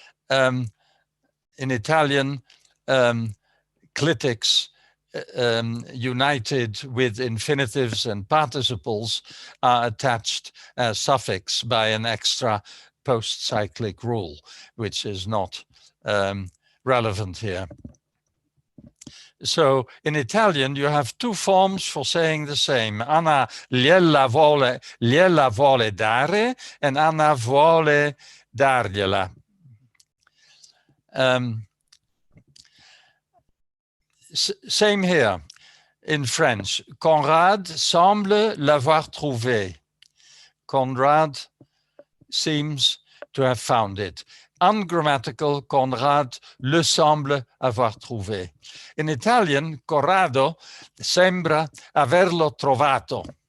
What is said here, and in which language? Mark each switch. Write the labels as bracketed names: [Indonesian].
[English] in Italian, clitics united with infinitives and participles are attached as suffix by an extra post-cyclic rule, which is not relevant here. So in Italian, you have two forms for saying the same. [Italian] Anna gliela vuole dare, and Anna vuole dargliela. [English] Same here in French. [French] Conrad semble l'avoir trouvé. [English] Conrad seems to have found it. [French] Ungrammatical, Conrad le semble avoir trouvé. [English] In Italian, [Italian] Corrado sembra averlo trovato.